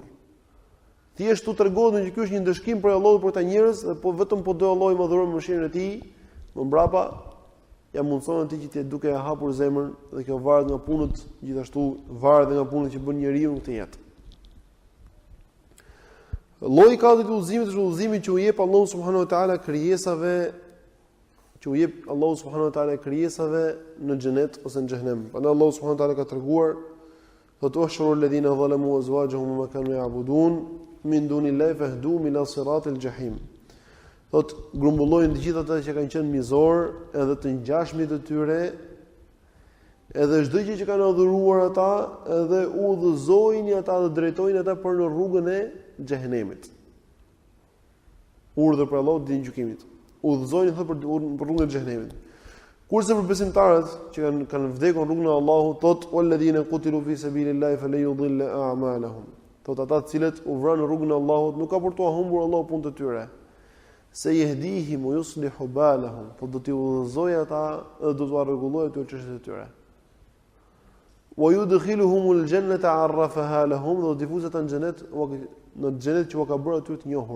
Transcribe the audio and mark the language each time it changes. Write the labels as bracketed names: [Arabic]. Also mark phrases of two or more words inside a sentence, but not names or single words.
[Albanian] Thjesht tu tregon që ky është një ndëshkim për Allahut për ta njerëz, dhe po vetëm po do Allahu më dhuroj mëshirën e tij, më mbrapa ja mundson atij që të duke e hapur zemrën dhe kjo varet nga punët, gjithashtu varet nga punët që bën njeriu në këtë jetë. Lloji i katërt i udhëzimit është udhëzimi që u jep Allahu [Arabic] سبحانه وتعالى [Albanian] krijesave, që u jep Allahu [Arabic] سبحانه وتعالى [Albanian] krijesave në xhenet ose në xhenem. Prandaj Allahu [Arabic] سبحانه وتعالى [Albanian] ka treguar, thotë [Arabic] احشروا الذين ظلموا أزواجهم ما كانوا يعبدون من دون الله فاهدوهم إلى صراط الجحيم. [Albanian] Thotë grumbullojnë të gjithë ata që kanë qenë mizor, edhe të ngjashmit të tyre, edhe çdo gjë që kanë adhuruar ata, edhe udhëzojnë ata dhe drejtojnë ata për në rrugën e xhenemit. Urdhër për Allahut ditën e gjykimit. Udhëzojnë thotë për rrugën e xhenemit. Kurse për besimtarët që kanë vdekur në rrugën e Allahut, thotë [Arabic] والذين قتلوا في سبيل الله فلن يضل أعمالهم. [Albanian] Thotë ata të cilët u vranë në rrugën e Allahut, nuk ka për t'u humbur Allahu punët e tyre. Se [Arabic] يهديهم ويصلح بالهم, [Albanian] po do t'i udhëzojë ata dhe do t'u rregullojë ato çështjet e tyre. [Arabic] ويدخلهم الجنة عرفها لهم, [Albanian] do t'i fuzet në xhenet, në xhenet që u ka bërë aty të njohur.